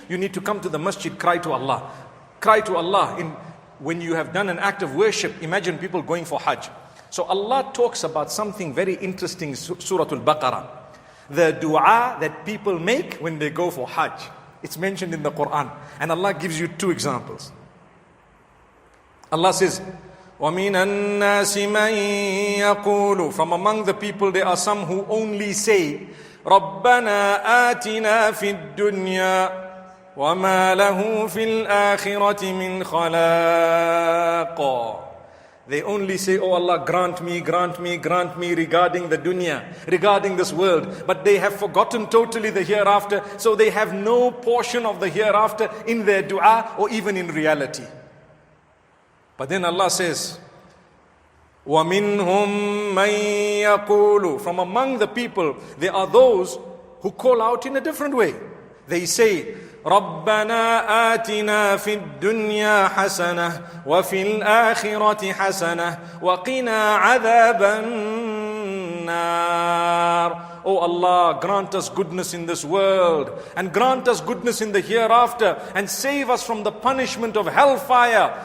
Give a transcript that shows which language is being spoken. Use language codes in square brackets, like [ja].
[en] You need to come to the masjid, cry to Allah. Cry to Allah. When you have done an act of worship, imagine people going for Hajj. So Allah talks about something very interesting in Surah Al-Baqarah. The dua that people make when they go for Hajj. It's mentioned in the Quran. And Allah gives you two examples. Allah says, [ar] وَمِنَ النَّاسِ مَن يَقُولُ, [en] from among the people there are some who only say, [ar] رَبَّنَا آتِنَا فِي الدُّنْيَا وَمَا لَهُ فِي الْآخِرَةِ مِنْ خَلَاقٍ. [en] They only say, oh Allah, grant me, grant me, grant me regarding the dunya, regarding this world. But they have forgotten totally the hereafter, so they have no portion of the hereafter in their dua or even in reality. But then Allah says, [ar] وَمِنْهُمْ مَن يَقُولُ, [en] from among the people, there are those who call out in a different way. They say, [ar] رَبَّنَا آتِنَا فِي الدُّنْيا حَسَنَةً وَفِي الْآخِرَةِ حَسَنَةً وَقِنَا عَذَابَ النَّارِ. [en] Oh Allah, grant us goodness in this world and grant us goodness in the hereafter and save us from the punishment of hellfire.